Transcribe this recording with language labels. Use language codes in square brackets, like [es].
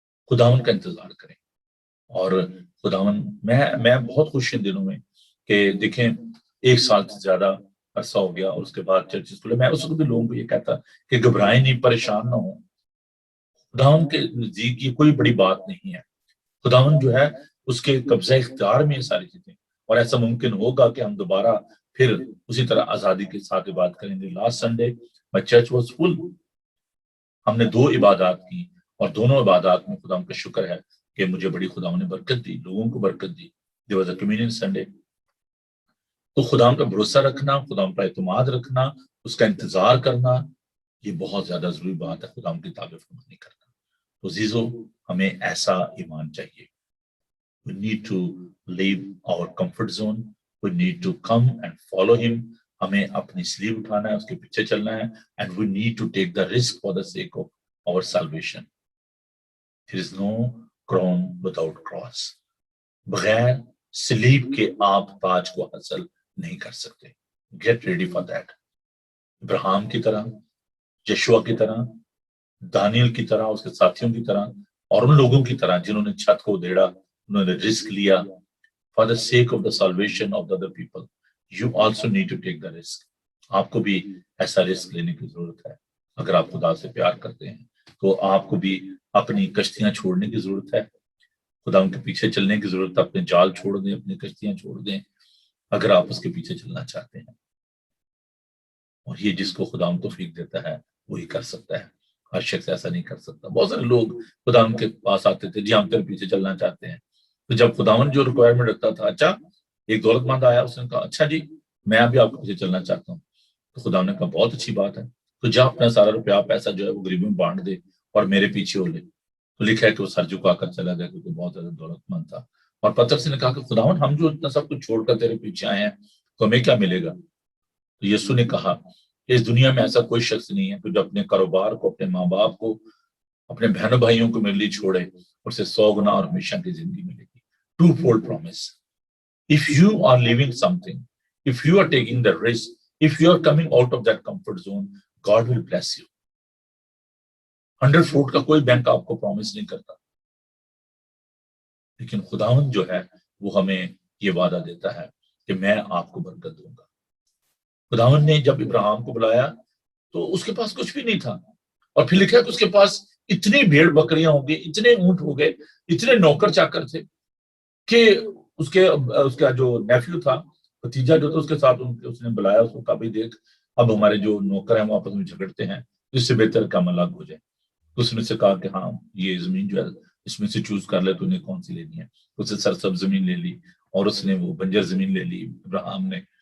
[ur] خداون کا انتظار کریں. اور خداون میں بہت خوش ان دنوں میں کہ دیکھیں 1 سال سے زیادہ عرصہ ہو گیا اور اس کے بعد چرچز کھلے. میں اس وقت بھی لوگوں کو یہ کہتا کہ گھبرائیں نہیں, پریشان نہ ہوں. خداون کے نزدیک یہ کوئی بڑی بات نہیں ہے. خداون جو ہے اس کے قبضہ اختیار میں یہ ساری چیزیں, اور ایسا ممکن ہوگا کہ ہم دوبارہ پھر اسی طرح آزادی کے ساتھ عبادت کریں گے. [en] Last Sunday my church was full. [ur] ہم نے 2 عبادات کی اور دونوں عبادات میں خدا کا شکر ہے کہ مجھے بڑی خدا نے برکت دی, لوگوں کو برکت دی. [en] There was a communion Sunday. [ur] تو خدا کا بھروسہ رکھنا, خدا پر اعتماد رکھنا, اس کا انتظار کرنا, یہ بہت زیادہ ضروری بات ہے. خدا کی تابع فرمانی کرنا. تو عزیزو, ہمیں ایسا ایمان چاہیے. [en] We need to leave our comfort zone. We need to come and follow him. [ur] ہمیں اپنی سلیب اٹھانا ہے, اس کے پیچھے چلنا ہے. [en] And we need to take the risk for the sake of our salvation. There is no crown without cross. [ur] بغیر سلیب کے آپ تاج کو حاصل نہیں کر سکتے. [en] Get ready for that. [ur] ابراہیم کی طرح, یشوع کی طرح, دانیل کی طرح, اس کے ساتھیوں کی طرح, اور ان لوگوں کی طرح جنہوں نے چھت کو ادھیڑا, انہوں نے رسک لیا. [en] For the sake of the salvation of the other people, you also need to take the risk. [ur] آپ کو بھی ایسا رسک لینے کی ضرورت ہے. اگر آپ خدا سے پیار کرتے ہیں تو آپ کو بھی اپنی کشتیاں چھوڑنے کی ضرورت ہے, خدا ان کے پیچھے چلنے کی ضرورت ہے. اپنے جال چھوڑ دیں, اپنی کشتیاں چھوڑ دیں, اگر آپ اس کے پیچھے چلنا چاہتے ہیں. اور یہ جس کو خدا ان توفیق دیتا ہے وہی کر سکتا ہے. ہر شخص ایسا نہیں کر سکتا. بہت سارے لوگ خدا ان کے پاس آتے تھے, جی ہم تیرے پیچھے چلنا چاہتے ہیں. تو جب خداوند جو ریکوائرمنٹ رکھتا تھا, اچھا ایک دولت مند آیا, اس نے کہا اچھا جی میں بھی آپ کے پیچھے چلنا چاہتا ہوں, تو خداوند نے کہا بہت اچھی بات ہے, تو جا اپنا سارا روپیہ پیسہ جو ہے وہ غریبوں میں بانٹ دے اور میرے پیچھے ہو لے. تو لکھا ہے کہ وہ سر جھکا کر چلا گیا کیونکہ بہت زیادہ دولت مند تھا. اور پترس نے کہا کہ خداوند ہم جو اتنا سب کچھ چھوڑ کر تیرے پیچھے آئے ہیں تو ہمیں کیا ملے گا؟ تو یسوع نے کہا کہ اس دنیا میں ایسا کوئی شخص نہیں ہے کہ جو اپنے کاروبار کو, اپنے ماں باپ کو, اپنے بہنوں بھائیوں کو میرے لیے چھوڑے اور اسے 100 گنا اور ہمیشہ کی زندگی ملے گی. [en] Two-fold promise. If you are leaving something, if you are taking the risk, if you are coming out of that comfort zone, God will bless you. [ur] 100-fold کا کوئی بینک آپ کو پرومس نہیں کرتا, لیکن خداوند جو ہے وہ ہمیں یہ وعدہ دیتا ہے کہ میں آپ کو برکت دوں گا. خداوند نے جب ابراہیم کو بلایا تو اس کے پاس کچھ بھی نہیں تھا، اور پھر لکھا کہ اس کے پاس اتنی بھیڑ بکریاں ہو گئی، اتنے اونٹ ہو گئے، اتنے نوکر چاکر تھے کہ اس کا جو نیفیو تھا، بھتیجا جو تھا، اس کے ساتھ اس نے بلایا، اس کو کہا بھائی دیکھ، اب ہمارے جو نوکر ہیں وہ آپس میں جھگڑتے ہیں، اس سے بہتر کام الگ ہو جائے۔ تو اس نے سے کہا کہ ہاں یہ زمین جو ہے اس میں سے چوز کر لے، تو انہیں کون سی لینی ہے۔ اس نے سرسبز زمین لے لی، اور اس نے وہ بنجر زمین لے لی۔ ابراہیم نے،